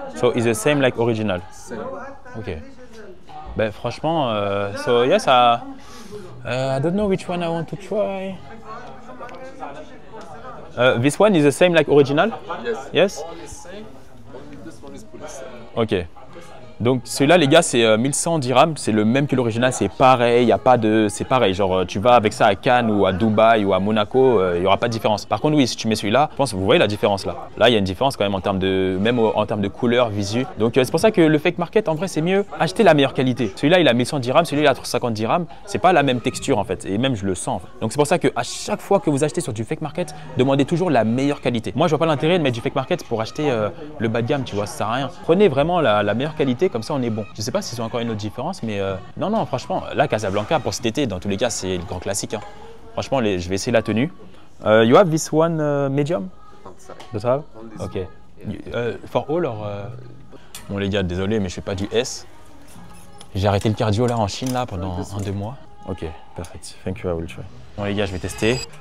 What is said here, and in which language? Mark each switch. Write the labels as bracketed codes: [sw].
[en] So it's the same like original. Same. Ok. [fr] Ben franchement, [en] so yes, I don't know which one I want to try. This one is the same like original? Yes. Yes? All is same. Only this one is polyester. Ok. [fr] Donc celui-là les gars c'est 1100 dirhams, c'est le même que l'original, c'est pareil, y a pas de, c'est pareil, genre tu vas avec ça à Cannes ou à Dubaï ou à Monaco, il n'y aura pas de différence. Par contre oui, si tu mets celui-là, je pense que vous voyez la différence là. Là il y a une différence quand même en termes de, même en termes de couleur, visu. Donc c'est pour ça que le fake market en vrai c'est mieux acheter la meilleure qualité. Celui-là il a 1100 dirhams, celui-là il a 350 dirhams, c'est pas la même texture en fait et même je le sens. En fait. Donc c'est pour ça que à chaque fois que vous achetez sur du fake market, demandez toujours la meilleure qualité. Moi je vois pas l'intérêt de mettre du fake market pour acheter le bas de gamme, tu vois, ça sert à rien. Prenez vraiment la meilleure qualité, comme ça on est bon. Je sais pas s'ils ont encore une autre différence, mais non, franchement, là, Casablanca, pour cet été, dans tous les cas, c'est le grand classique. Hein. Franchement, je vais essayer la tenue. [en] You have this one medium? Don't have? Ok. For all or [fr] Bon, les gars, désolé, mais je fais pas du S. J'ai arrêté le cardio là en Chine là pendant 1-2 mois. [en] Ok, perfect. Thank you, I will try. [fr] Bon, les gars, je vais tester.